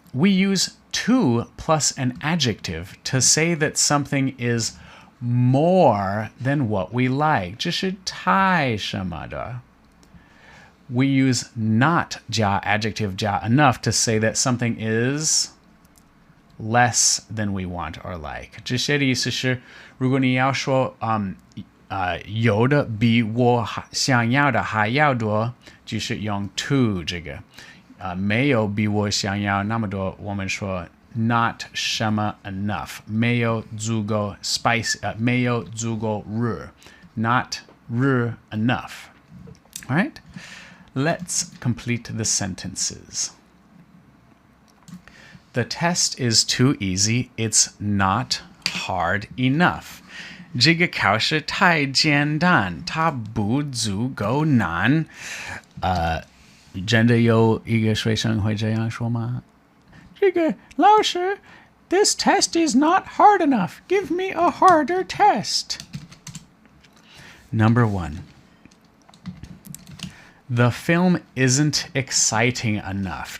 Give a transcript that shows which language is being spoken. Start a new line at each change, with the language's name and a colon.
English: We use to plus an adjective to say that something is more than what we like.
Chinese: 这是太什么的。
English: we use not 加 adjective 加 enough to say that something is less than we want or like.
Chinese: 这些的意思是，如果你要说有的比我想要的还要多，就是用 to 这个。没有比我想要那么多，我们说 not 什么 enough， 没有足够 spicy， 没有足够热 ，not 热 enough.
English: All right, let's complete the sentences. The test is too easy. It's not hard enough.
Chinese: 这个考试太简单，它不足够难。真的有一个学生会这样说吗？这个老师
English: This test is not hard enough. Give me a harder test. Number 1. The film isn't exciting enough.